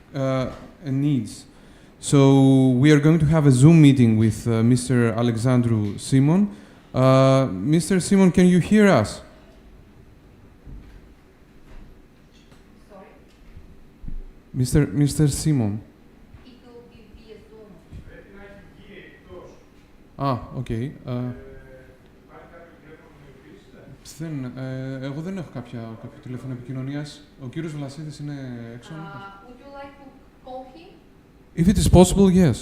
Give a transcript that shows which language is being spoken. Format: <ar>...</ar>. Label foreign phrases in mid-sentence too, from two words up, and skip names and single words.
<en>So we are going to have a Zoom meeting with Mr. Alexandru Simon. Mr. Simon, can you hear us? Sorry? Mr. Simon. It will be via Zoom. Okay.</en> <el>Εγώ δεν έχω κάποιο τηλέφωνο επικοινωνίας. Ο κύριος Βλασίδης είναι έξω.</el> <en>Would you like to call him? If it is possible, yes.</en>